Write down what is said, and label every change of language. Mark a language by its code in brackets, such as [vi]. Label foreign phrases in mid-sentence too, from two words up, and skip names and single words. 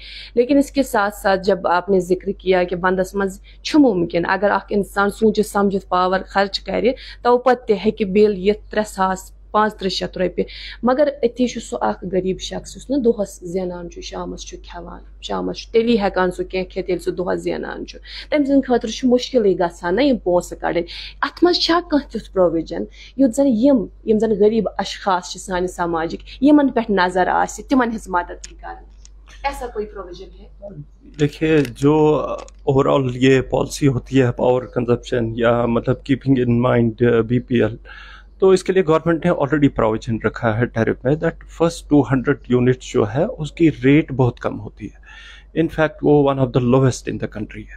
[ur] لیکن اس کے ساتھ ساتھ جب آپ نے ذکر کیا کہ [ks] بندس مز ممکن اگر اخ انسان سوچت سمجھت پاور خرچ کرے تو پتہ ہیکہ بل یہ 3500 رۄپیہِ, مگر اتھی سہ اخ غریب شخص یس نا دۄہس زینان شامس کھیوان, شامس تیلی ہیکان سہ کینٛہہ کھیت ییٚلہِ سہ دۄہس زینان تمہِ سٕنٛدِ خٲطرٕ چھُ مُشکلٕے گژھان نا یِم پونٛسہٕ کڑٕنۍ. اتھ منٛز چھا کانٛہہ تیُتھ پرووِجن یُتھ زن یِم زن غریب اشخاص چھِ سانہِ سماجٕکۍ, یِمن پٮ۪ٹھ نظر آسہِ, تِمن ہٕنٛز مدد تہِ کران؟ [ur] ایسا کوئی پروویژن ہے؟ دیکھیے جو [en] over all [ur] یہ پالیسی ہوتی ہے [en] power consumption [ur] یا مطلب [en] keeping in mind BPL, [ur] تو اس کے لیے گورنمنٹ نے [en] already provision [ur] رکھا ہے ٹیرف میں [en] that first 200 unit [ur] جو ہے اس کی ریٹ بہت کم ہوتی ہے، [en] in fact [ur] وہ [en] one of the lowest in the country [ur] ہے.